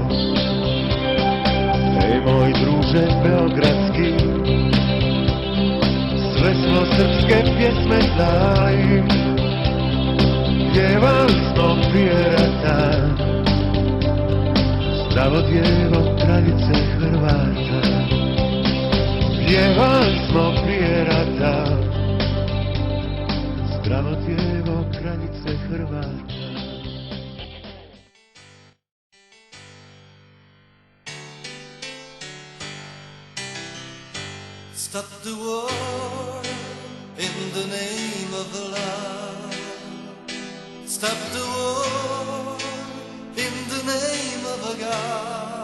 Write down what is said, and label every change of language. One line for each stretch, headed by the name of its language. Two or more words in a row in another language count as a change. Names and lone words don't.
Croatian: Ej moj druže beogradski, sve smo srpske pjesme znali, pjevali smo prije rata, zdravo djevo kraljice Hrvata. Pjevali smo prije rata, zdravo djevo kraljice Hrvata.
English: Stop the war in the name of love. Stop the war in the name of a God.